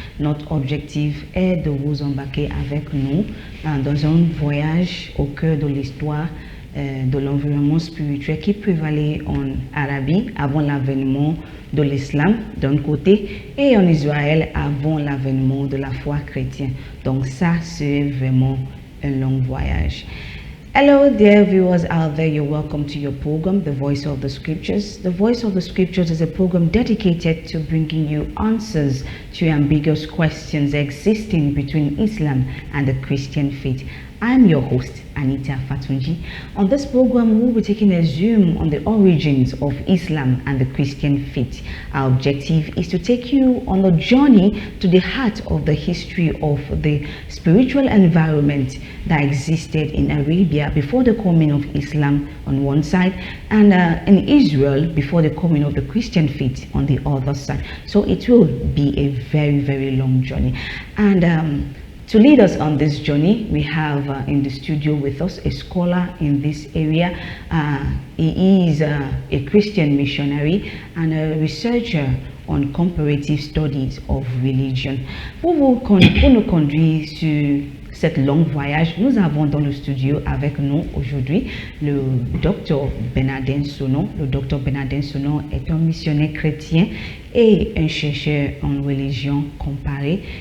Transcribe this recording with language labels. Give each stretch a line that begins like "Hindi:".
French: Notre objectif est de vous embarquer avec nous dans un voyage au cœur de l'histoire de l'environnement spirituel qui prévalait en Arabie avant l'avènement de l'islam d'un côté et en Israël avant l'avènement de la foi chrétienne. Donc ça, c'est vraiment un long voyage.
English: Hello, dear viewers out there. You're welcome to your program, The Voice of the Scriptures. The Voice of the Scriptures is a program dedicated to bringing you answers to ambiguous questions existing between Islam and the Christian faith. I'm your host, Anita Fatunji. On this program, we'll be taking a zoom on the origins of Islam and the Christian faith. Our objective is to take you on a journey to the heart of the history of the spiritual environment that existed in Arabia before the coming of Islam on one side, and in Israel before the coming of the Christian faith on the other side. So it will be a very, very long journey. And to lead us on this journey, we have in the studio with us a scholar in this area. He is a Christian missionary and a researcher on comparative studies of religion.
French: Pour nous conduire sur cette longue voyage, nous avons dans le studio avec nous aujourd'hui le docteur Bernardin Sonon. Le docteur Bernardin Sonon est un missionnaire chrétien et un chercheur en religion comparée.